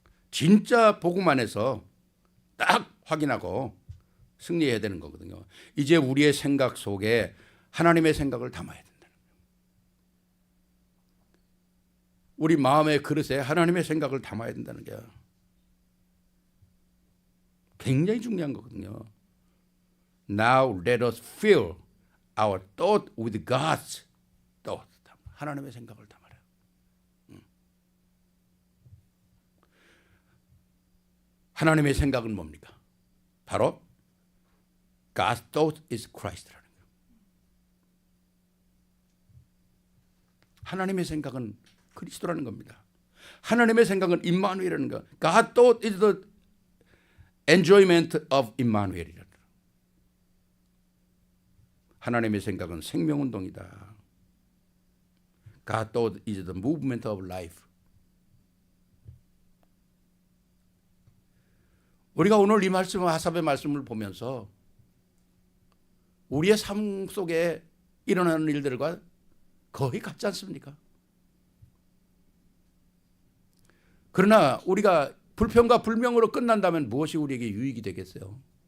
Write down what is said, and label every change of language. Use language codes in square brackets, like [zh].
[ko] 진짜 복음 안에서 딱 확인하고 승리해야 되는 거거든요. 이제 우리의 생각 속에 하나님의 생각을 담아야 된다는 거예요. 우리 마음의 그릇에 하나님의 생각을 담아야 된다는 게 굉장히 중요한 거거든요. [en] Now let us fill our thought with God's thought. [ko] 하나님의 생각을 담아라. 하나님의 생각은 뭡니까? 바로 [en] God's thought is Christ라는 [ko] 거예요. 하나님의 생각은 그리스도라는 겁니다. 하나님의 생각은 임마누엘이라는 거. [en] God thought is the enjoyment of Emmanuel이라는 [ko] 거. 하나님의 생각은 생명운동이다. [en] God thought is the movement of life. [ko] 우리가 오늘 이 말씀, 아삽의 말씀을 보면서 우리의 삶 속에 일어나는 일들과 거의 같지 않습니까? 그러나 우리가 불평과 불명으로 끝난다면 무엇이 우리에게 유익이 되겠어요?